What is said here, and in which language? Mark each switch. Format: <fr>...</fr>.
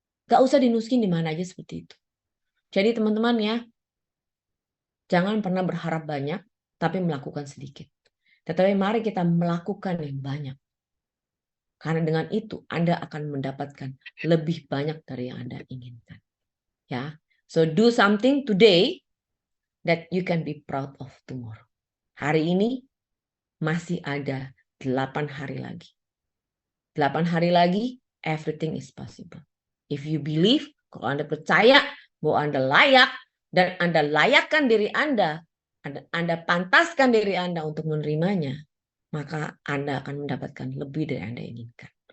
<id>Gak usah dinuskin di mana aja seperti itu. Jadi teman-teman ya, jangan pernah berharap banyak, tapi melakukan sedikit. Tetapi mari kita melakukan yang banyak. Karena dengan itu Anda akan mendapatkan lebih banyak dari yang Anda inginkan. Ya,</id> <en>so do something today that you can be proud of tomorrow.</en> <id>Hari ini masih ada 8 hari lagi. 8 hari lagi,</id> <en>everything is possible. If you believe,</en> <id>kalau Anda percaya bahwa Anda layak, dan Anda layakkan diri Anda pantaskan diri Anda untuk menerimanya, maka Anda akan mendapatkan lebih dari yang Anda inginkan.</id>